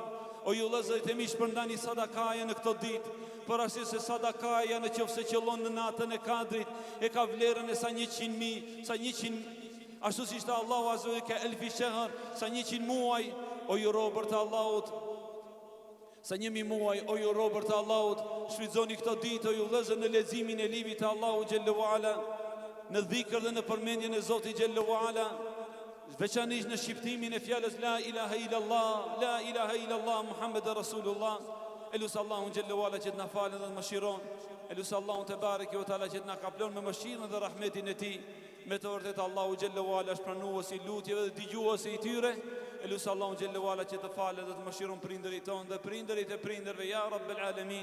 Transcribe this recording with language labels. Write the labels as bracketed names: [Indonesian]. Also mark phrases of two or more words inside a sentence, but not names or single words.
[Albanian] O ju vëllezër e miq, përndani sadakaja në këtë ditë, për arsye se sadakaja në qoftë se qëllon në natën e Kadrit, e ka vlerën e sa 100.000, sa 100, ashtu si ishte Allahu [Arabic] عز و كألف شهر, [Albanian] sa 100 muaj. O ju robër të Allahut, sa 1000 muaj. O ju robër të Allahut, shfrytëzoni këtë ditë, o ju vëllezër, në leximin e librit të Allahut [Arabic] جل وعلا, [Albanian] në dhikr dhe në përmendjen e Zotit [Arabic] جل وعلا, [Albanian] veçanërisht në shqiptimin e fjalës [Arabic] لا إله إلا الله لا إله إلا الله محمد رسول الله. [Albanian] Elusë Allahun [Arabic] جل وعلا [Albanian] që të na falën dhe të mëshiron. Elusë Allahun [Arabic] تبارك وتعالى [Albanian] që të na kaplon me mëshirën dhe rahmetin e tij. Me të vërtetë Allahu [Arabic] جل وعلا [Albanian] është pranuesi i lutjeve dhe dëgjuesi i tyre. Elusë Allahun [Arabic] جل وعلا [Albanian] që të falë dhe të mëshiron prindërit tonë dhe prindërit e prindërve, [Arabic] يا رب العالمين.